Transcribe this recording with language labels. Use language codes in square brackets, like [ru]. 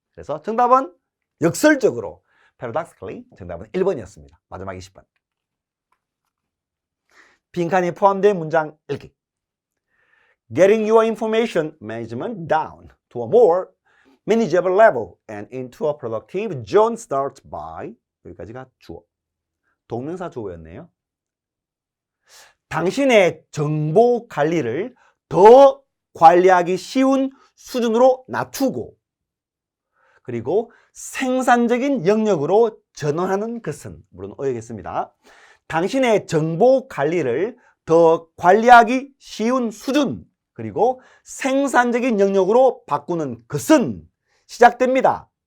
[ko] 그래서 정답은 역설적으로, [en] paradoxically, [ko] 정답은 1번이었습니다. 마지막 20번. 빈칸이 포함된 문장 읽기. [en] getting your information management down to a more manageable level and into a productive zone starts by [ko] 여기까지가 주어. 동명사 주어였네요. 당신의 정보 관리를 더 관리하기 쉬운 수준으로 낮추고 그리고 생산적인 영역으로 전환하는 것은 물론 어이겠습니다. 당신의 정보 관리를 더 관리하기 쉬운 수준 그리고 생산적인 영역으로 바꾸는 것은 시작됩니다.